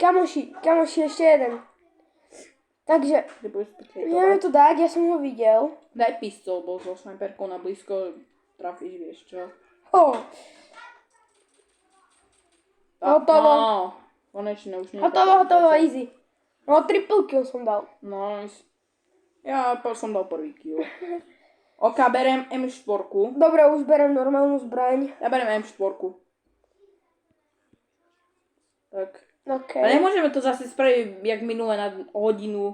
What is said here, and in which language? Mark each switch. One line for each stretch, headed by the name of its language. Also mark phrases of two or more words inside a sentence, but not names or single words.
Slovak: Kamoši, ešte jeden. Takže, ideme to dať, ja som ho videl. Daj pistol, bol so snajperkou na blízko, trafíš, vieš čo. Hotovo. No, konečne už nie. Hotovo, easy. No,
English: triple kill
Slovak: som dal. Nice. Ja som dal prvý kill. OK, berem M4. Dobre, už berem normálnu zbraň. Ja berem M4. Tak. OK. A nemôžeme to zase spraviť, jak minule na hodinu.